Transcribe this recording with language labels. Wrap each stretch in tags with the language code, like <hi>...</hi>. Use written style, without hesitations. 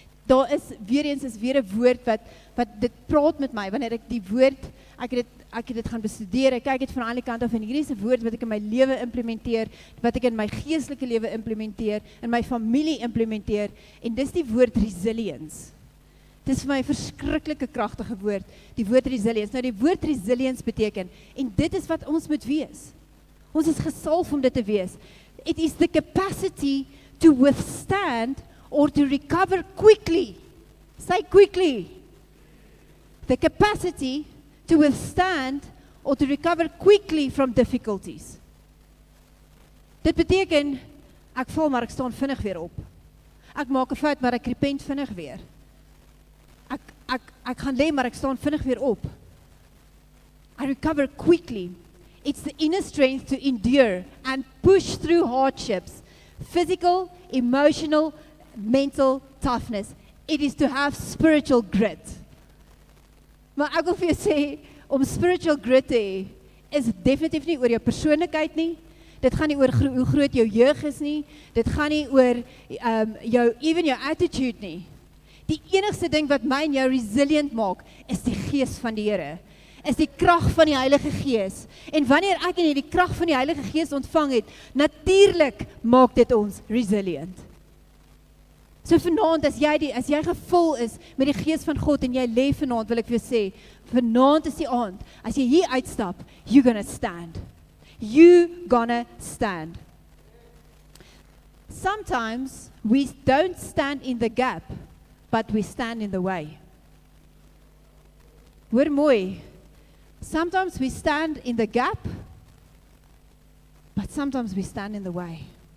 <af>Daar is weer 'n woord wat dit praat met my, wanneer ek die woord, ek het dit gaan bestudeer, ek kyk dit van alle kante af, en hierdie is 'n woord wat ek in my lewe implementeer, wat ek in my geestelike lewe implementeer, in my familie implementeer, en dis die woord resilience. Dis vir my 'n verskriklike kragtige woord, die woord resilience. Nou die woord resilience beteken, en dit is wat ons moet wees. Ons is gesalf om dit te wees.</af> <en>It is the capacity to withstand or to recover quickly. Say quickly. The capacity to withstand or to recover quickly from difficulties.</en> <af>Dit beteken, ek val maar ek staan vinnig weer op. Ek maak 'n fout maar ek repent vinnig weer. Ek gaan lê maar ek staan vinnig weer op.</af> <en>I recover quickly. It's the inner strength to endure and push through hardships. Physical, emotional, mental toughness. It is to have spiritual grit.</en> <af>Maar ek wil vir jou sê, om</af> <en>spiritual grit</en> <af>te hê, is definitief nie oor jou persoonlikheid nie, dit gaan nie oor hoe groot jou jeug is nie, dit gaan nie oor even jou attitude nie. Die enigste ding wat my en jou resilient maak, is die gees van die Here, is die krag van die Heilige Gees. En wanneer ek en jy die krag van die Heilige Gees ontvang het, natuurlik maak dit ons resilient. So vanaand, as jy gevul is met die Gees van God en jy lê vanaand, wil ek vir jou sê, vanaand is die aand, as jy hier uitstap,</af> <en>you're gonna stand. You gonna stand. Sometimes we don't stand in the gap, but we stand in the way.</en> <af>Hoor mooi.</af> <en>Sometimes we stand in the gap, but sometimes we stand in the way.</en>